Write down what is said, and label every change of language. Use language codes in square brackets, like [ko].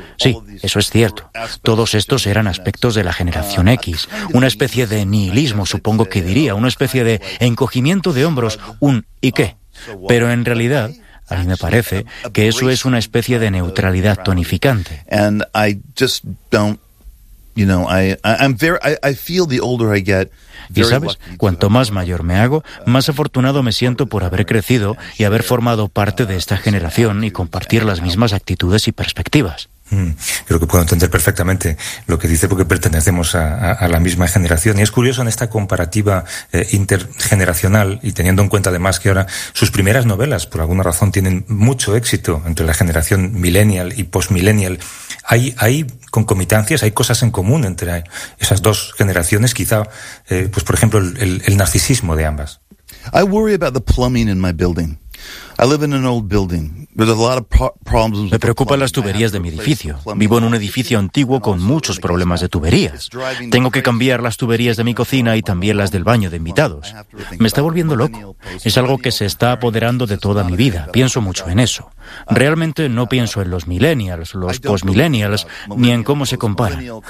[es] Sí, eso es cierto. Todos estos eran aspectos de la generación X. Una especie de nihilismo, supongo que diría, una especie de encogimiento de hombros, un ¿y qué? Pero en realidad, a mí me parece que eso es una especie de neutralidad tonificante. [en] And I just don't, you know, I feel the older I get. [es] Y sabes, cuanto más mayor me hago, más afortunado me siento por haber crecido y haber formado parte de esta generación y compartir las mismas actitudes y perspectivas. Creo que puedo entender perfectamente lo que dice, porque pertenecemos a la misma generación. Y es curioso en esta comparativa intergeneracional, y teniendo en cuenta además que ahora sus primeras novelas, por alguna razón, tienen mucho éxito entre la generación millennial y postmillennial. Hay concomitancias, hay cosas en común entre esas dos generaciones, quizá, pues por ejemplo, el narcisismo de ambas. [en] I worry about the plumbing in my building. [es] Me preocupan las tuberías de mi edificio. Vivo en un edificio antiguo con muchos problemas de tuberías. Tengo que cambiar las tuberías de mi cocina y también las del baño de invitados. Me está volviendo loco. Es algo que se está apoderando de toda mi vida. Pienso mucho en eso. Realmente no pienso en los millennials, los postmillennials, ni en cómo se comparan.